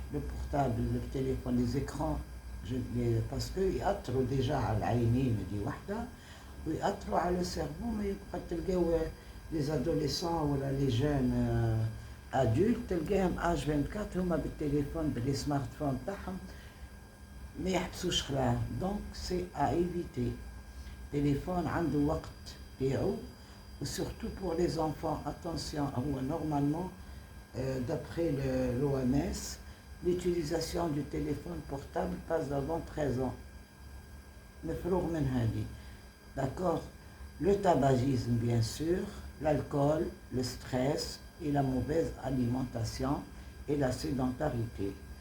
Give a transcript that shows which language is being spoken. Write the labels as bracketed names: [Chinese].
[French] le portable, le téléphone, les écrans، parce que [Arabic] يأثروا [French] déjà [Arabic] على العينين دي وحده ويأثروا على السيرفو. ما يبقى تلقاو [French] les adolescents [Arabic] ولا [French] les jeunes adultes [Arabic] تلقاهم H24 هما بالتليفون باللي سمارت فون تاعهم ما يحبسوش خلاهم. [French] donc c'est à éviter. [Arabic] téléphone عنده وقت تاعو. [French] surtout pour les enfants, attention, [Arabic] هو [French] normalement d'après l'OMS l'utilisation du téléphone portable passe avant 13 ans. [Arabic] مفروغ من هذه. [French] d'accord. Le tabagisme bien sûr, l'alcool, le stress et la mauvaise alimentation et la sédentarité.